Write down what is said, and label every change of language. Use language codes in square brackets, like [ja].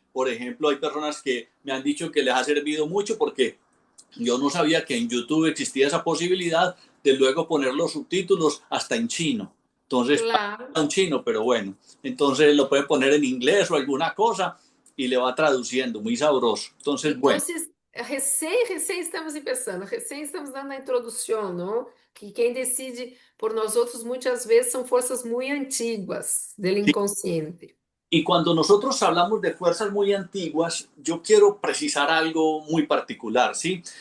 [es] Por ejemplo, hay personas que me han dicho que les ha servido mucho porque yo no sabía que en YouTube existía esa posibilidad de luego poner los subtítulos hasta en chino. Entonces, Claro. en chino, pero bueno, entonces lo puede poner en inglés o alguna cosa y le va traduciendo, muy sabroso. Entonces, [pt] Então, [es] bueno, [pt] recém estamos começando, recém estamos dando a introdução, não? Que quem decide por nós outros muitas vezes são forças muito antigas do inconsciente. [es] y cuando nosotros hablamos de fuerzas muy antiguas, yo quiero precisar algo muy particular, ¿sí?